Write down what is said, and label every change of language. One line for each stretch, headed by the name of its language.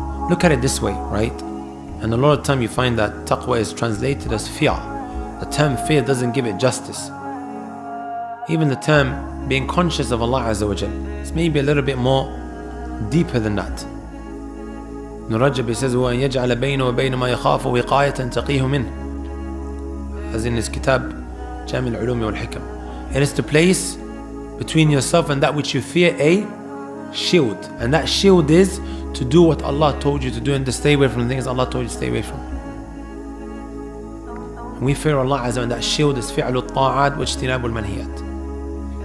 English: Look at it this way, right? And a lot of time you find that taqwa is translated as fear. The term fear doesn't give it justice. Even the term being conscious of Allah Azza wa Jal, it's maybe a little bit more deeper than that. Ibn Rajab says,
Arabic: وَأَنْ يَجْعَلَ بَيْنَ وَبَيْنَ مَا يَخَافُ وِقَايَةً تَقِيهُ مِنْهُ.
English: As in his kitab, Jami' al-Ulum wal-Hikam. It is to place between yourself and that which you fear a shield. And that shield is to do what Allah told you to do and to stay away from the things Allah told you to stay away from. And we fear Allah Azza, and that shield is
Arabic: فِعْلُ الطَّاعَاتِ وَاجْتِنَابُ الْمَنْهِيَاتِ.